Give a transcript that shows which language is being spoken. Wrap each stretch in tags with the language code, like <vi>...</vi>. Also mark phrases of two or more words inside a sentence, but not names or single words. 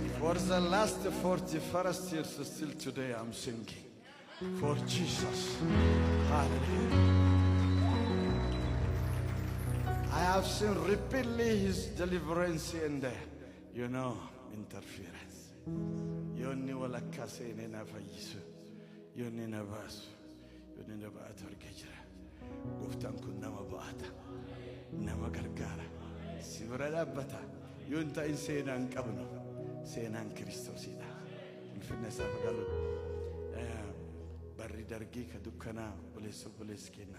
<en>For the last 41st years, still today I'm singing for Jesus. Hallelujah. I have seen repeatedly his deliverance and interference.</en> <om>Yonni wala kasene na fayisu. Yonni na basu. Yonni na baatu argejira. Goftaan kun nama baata. Nama gargaara. Sibira dhaabbata. Yonta in seenaan qabnu. Seenaan Kiristoosidha. Ulfinna isaa fagalu. Barri dargii ka dukkanaa buleessa kenna.</om>